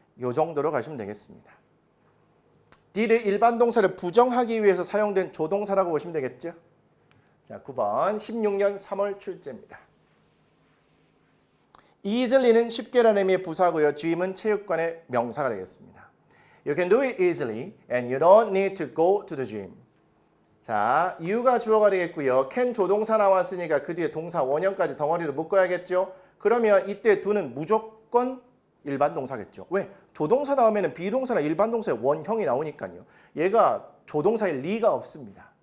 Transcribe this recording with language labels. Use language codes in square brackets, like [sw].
[ko] 이 정도로 가시면 되겠습니다. did 일반 동사를 부정하기 위해서 사용된 조동사라고 보시면 되겠죠. 자, 9번 16년 3월 출제입니다. easily는 쉽게라는 의미의 부사고요. dream은 체육관의 명사가 되겠습니다. [en] You can do it easily and you don't need to go to the gym. [ko] 자, you가 주어가 되겠고요. can 조동사 나왔으니까 그 뒤에 동사 원형까지 덩어리로 묶어야겠죠. 그러면 이때 do는 무조건 일반 동사겠죠. 왜? 조동사 나오면 비동사나 일반 동사의 원형이 나오니까요. 얘가 조동사일 리가 없습니다.